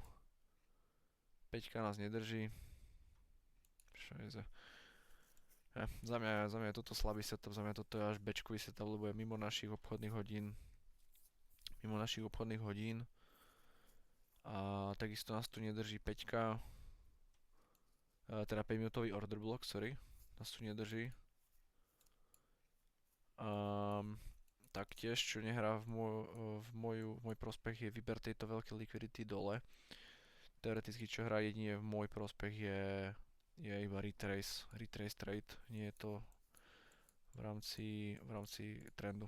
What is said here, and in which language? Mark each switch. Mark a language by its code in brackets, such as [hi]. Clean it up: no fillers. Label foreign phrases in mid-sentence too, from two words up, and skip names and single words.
[sk] 5 nás nedrží. Šajze. Za mňa je toto slabý setup, za mňa toto je až bečkový setup, lebo je mimo našich obchodných hodín. A takisto nás tu nedrží 5. Teda 5 minútový [en] order block, [sk] sorry. Nás tu nedrží. Taktiež, čo nehrá v môj prospech, je výber tejto veľkej liquidity dole. Teoreticky, čo hrá jedine v môj prospech je iba [en] retrace trade, [sk] nie je to v rámci trendu.